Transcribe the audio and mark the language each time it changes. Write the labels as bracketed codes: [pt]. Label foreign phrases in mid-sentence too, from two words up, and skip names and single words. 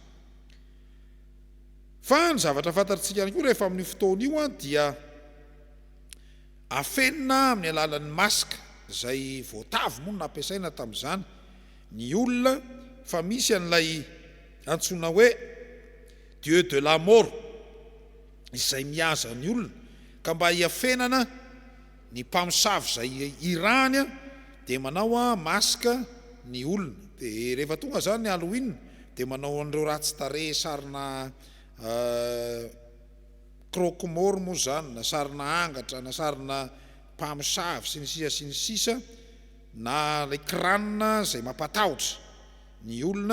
[mg] Fa ny zavatra fantatsika ihany koa rehefa amin'ny fotoana io dia afenina amin'ny alalan'ny masika izay voatavo moa no nampiasaina tamin'izany ny olona fa misy an'ilay antsoina hoe [fr] Dieu de la mort [mg] izay mihaza ny olona ka mba hiafenana ny mpamosavy izay irany dia manao masika ny olona. Dia rehefa tonga zany ny Halloween dia manao an'ireo ratsi-tare sarina croque-mort moa zany, na sarina angatra, na sarina mpamosavy sy ny sisa na ilay kranina izay mampatahotra ny olona.